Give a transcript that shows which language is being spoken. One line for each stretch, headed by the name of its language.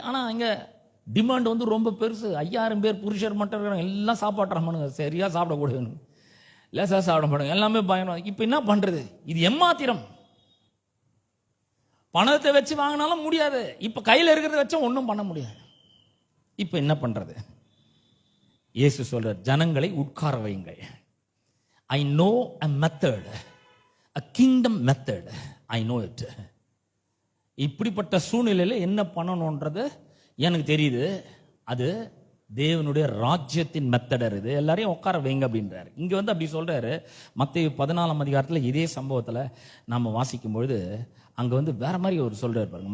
Tamil: ஆனால் இங்கே டிமாண்ட் வந்து ரொம்ப பெருசு. 5000 பேர் புருஷர் மட்டும் இருக்கிறாங்க, எல்லாம் சாப்பாட்டுறாங்க, சரியாக சாப்பிடக்கூடாது, லேசா சாப்பிட மாட்டாங்க, எல்லாமே பயணம். இப்போ என்ன பண்றது? இது எம்மாத்திரம். பணத்தை வச்சு வாங்கினாலும் முடியாது, இப்ப கையில் இருக்கிறத வச்சா ஒன்றும் பண்ண முடியாது. இப்ப என்ன பண்றது? இயேசு சொல்ற, ஜனங்களை உட்கார வையுங்கள்.
English: I know a method, a kingdom method, I know it.
Tamil: இப்படிப்பட்ட சூழ்நிலையில என்ன பண்ணணும்ன்றது எனக்கு தெரியுது. அது தேவனுடைய ராஜ்யத்தின் மெத்தடர். இது எல்லாரையும் உட்கார வைங்க அப்படின்றாரு. இங்க வந்து அப்படி சொல்றாரு. மத்தேயு 14ஆம் அதிகாரத்தில் இதே சம்பவத்தில் நாம வாசிக்கும் பொழுது அங்க வந்து வேற மாதிரி அவர் சொல்றாரு பாருங்க.